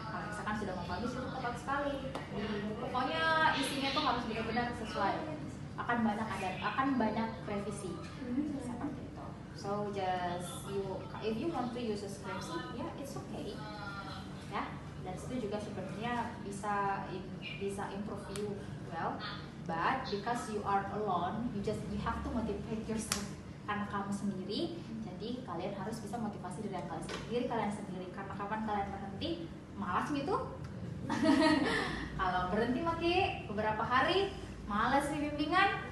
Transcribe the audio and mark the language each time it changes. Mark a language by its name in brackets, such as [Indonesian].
[Indonesian] Kalau misalkan sudah mau publish itu ketat sekali. Pokoknya isinya tuh harus benar-benar sesuai. Akan banyak revisi seperti itu. [English] So just if you want to use a skripsi, yeah, it's okay. [Indonesian] Ya, dan itu juga sebenarnya bisa [English] improve you well. But because you are alone, you have to motivate yourself [Indonesian] karena kamu sendiri. Jadi kalian harus bisa motivasi diri kalian sendiri. Karena kapan kalian berhenti, malas gitu. Kalau berhenti beberapa hari, malas nih bimbingan.